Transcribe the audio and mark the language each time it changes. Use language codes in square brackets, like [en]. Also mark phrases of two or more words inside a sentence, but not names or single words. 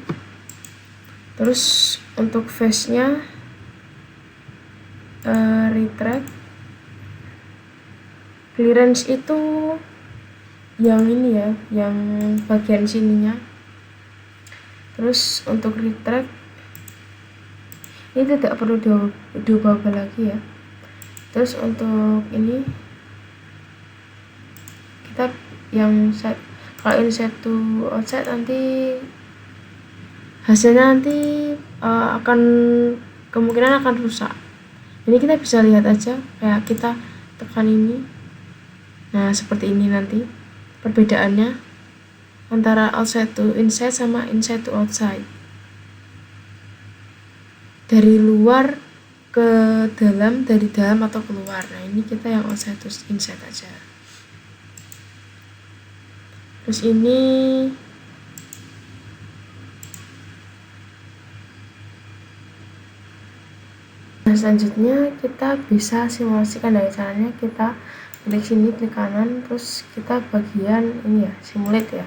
[id] Terus untuk face nya retract, clearance itu yang ini ya, yang bagian sininya. Terus untuk retract ini tidak perlu diubah lagi ya. Terus untuk ini kita yang set, kalau ini [en] set to outside [id] nanti hasilnya nanti akan kemungkinan akan rusak. Ini kita bisa lihat aja, kayak kita tekan ini, nah seperti ini nanti perbedaannya antara [en] outside to inside [id] sama [en] inside to outside, [id] dari luar ke dalam, dari dalam atau keluar. Nah ini kita yang [en] outside to inside [id] aja. Terus ini nah selanjutnya kita bisa simulasikan. dari caranya kita klik sini, klik kanan, terus kita bagian ini ya, simulate ya.